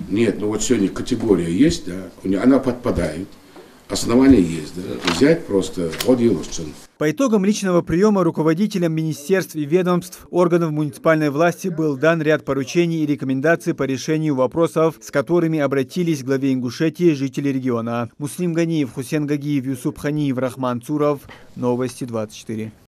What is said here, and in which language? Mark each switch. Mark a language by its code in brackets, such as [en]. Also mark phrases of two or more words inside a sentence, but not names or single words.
[ru] Нет, ну вот сегодня категория есть, да, она подпадает, основания есть, да, взять просто от Елушчин. По итогам личного приема руководителям министерств и ведомств, органов муниципальной власти был дан ряд поручений и рекомендаций по решению вопросов, с которыми обратились к главе Ингушетии жители региона. Муслим Ганиев, Хусен Гагиев, Юсуп Ханиев, Рахман Цуров. Новости 24.